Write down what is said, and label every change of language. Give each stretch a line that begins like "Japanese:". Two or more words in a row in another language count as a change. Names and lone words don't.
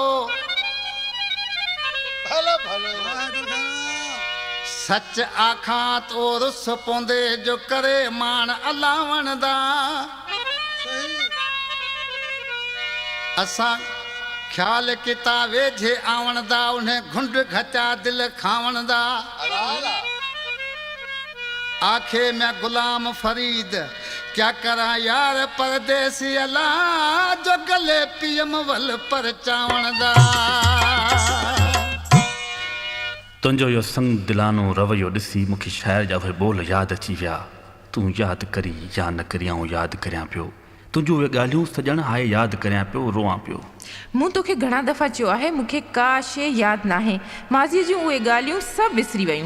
Sindhi: भलो भलो
Saraiki: سچ آکھاں تو رس پوندے جو کرے مان الاوݨ دا اساں خیال کیتا ویجھے آوݨ دا انہیں گھنڈ گھچا دل کھاوݨ دا آکھے میں غلام فرید کیا کرا یار پردیسی الا جو گلے پیم ول پر چاوݨ دا
Sindhi: तुंहिंजो इहो संग दिलानो रवैयो ॾिसी मूंखे शाइर जा उहे ॿोल यादि अची विया तूं यादि करी या न करी आऊं यादि करियां पियो तुंहिंजूं उहे ॻाल्हियूं सॼण हाए यादि करियां पियो रोआं पियो मूं तोखे घणा दफ़ा चयो आहे मूंखे का शइ यादि नाहे माज़ीअ जूं उहे ॻाल्हियूं सभु विसरी वयूं